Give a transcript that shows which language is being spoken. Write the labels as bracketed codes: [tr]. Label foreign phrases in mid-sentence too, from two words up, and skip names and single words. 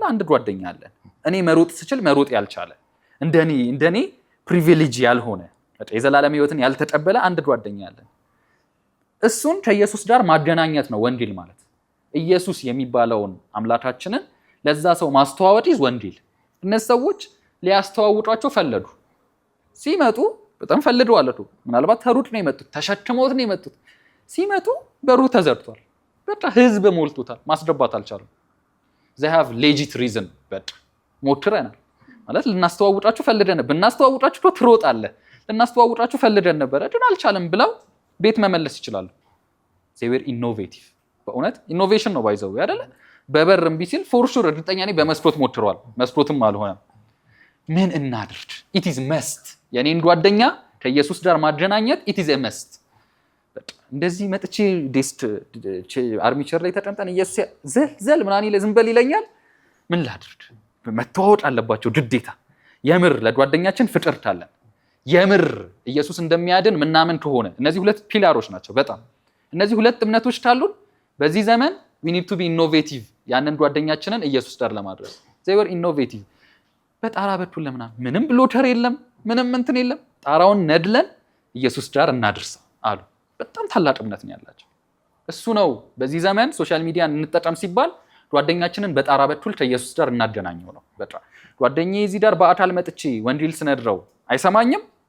[am] አንድ ጓደኛ አለን። እኔ መሮጥ ስችል መሮጥ ያልቻለ እንደኔ ፕሪቪሌጅ ያልሆነ የዘላለም ህይወትን ያልተቀበለ አንድ ጓደኛ አለን። እሱን ከኢየሱስ ጋር ማገናኘት ነው ወንጌል ማለት። ኢየሱስ የሚባለውን አምላካችንን ለዛ ሰው ማስተዋወቅ ይዝ ወንጌል። እነዚህ ሰዎች ሊያስተዋውቋቸው ፈለዱ። ሲመጡ በጣም ፈልገዋል። ምናልባት ተሩቅ ነው የመጡት፣ ተሸክመውት ነው የመጡት። ሲመጡ በሩ ተዘግቷል። በቃ ህዝብ ሞልቶታል። ማስገባት አልቻሉም። [en] they have legit reason [am] በቃ ሞክረናል ማለት ልናስተዋውቃችሁ ፈልገን ብናስተዋውቃችሁ እኮ ትሮጣለህ፣ ልናስተዋውቃችሁ ፈልገን ነበረ ግን አልቻለም ብለው ቤት መመለስ ይችላሉ። [en] they were innovative። [am] በእውነት ኢኖቬሽን ነው ባይዘው አይደለ? በበር እምቢ ሲል [en] for sure [am] እርግጠኛ ነኝ በመስኮት ሞክረዋል። መስኮትም አልሆነም። ምን እናድርግ? [en] it is must። [am] የኔን ጓደኛ ከኢየሱስ ጋር ማገናኘት [en] it is a must። [am] እንደዚህ መጥቼ [en] desk armchair [am] ላይ ተቀምጠን ኢየሱስ ዘል ምናምን ይለ ዝም በል ይለኛል። ምን ላድርግ? መተዋወቅ አለባቸው ግዴታ። የምር ለጓደኛችን ፍቅር ካለን የምር ኢየሱስ እንደሚያድን ምናምን ከሆነ እነዚህ ሁለት ፒላሮች ናቸው። በጣም እነዚህ ሁለት እምነቶች ካሉን በዚህ ዘመን [en] we need to be innovative [am] ያንን ጓደኛችንን ኢየሱስ ጋር ለማድረስ [en] they were innovative። [am] በጣራ በኩል ምንም ብሎተር የለም፣ ምንም እንትን የለም። ጣራውን ነድለን ኢየሱስ ጋር እናድርሰው አሉ። በጣም ታላቅ እምነት ነው ያላቸው። እሱ ነው በዚህ ዘመን [en] social mediaን [am] እንጠቀም ሲባል ጓደኛችንን በጣራ በኩል ከኢየሱስ ጋር እናገናኘው ነው። በቃ ጓደኛዬ እዚህ ጋር በአካል መጥቼ ወንጌል ስነድረው አይሰማኝም፣